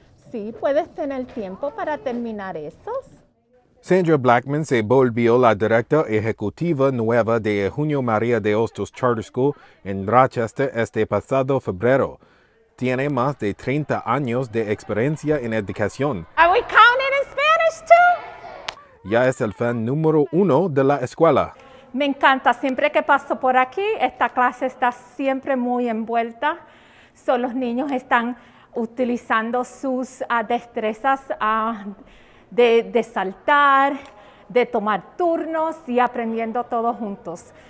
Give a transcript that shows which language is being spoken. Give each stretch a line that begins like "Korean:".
Spanish: Sí, puedes tener tiempo para terminar esos. Sandra Blackman se volvió la directora ejecutiva nueva de Eugenio María de Hostos Charter School en Rochester este pasado febrero. Tiene más de 30 años de experiencia en educación.
English: Are we counting in Spanish too?
Spanish: Ya es el fan número 1 de la escuela. Me encanta, siempre que paso por aquí, esta clase está siempre muy envuelta. Los niños están utilizando sus destrezas de saltar, de tomar turnos y aprendiendo todos juntos.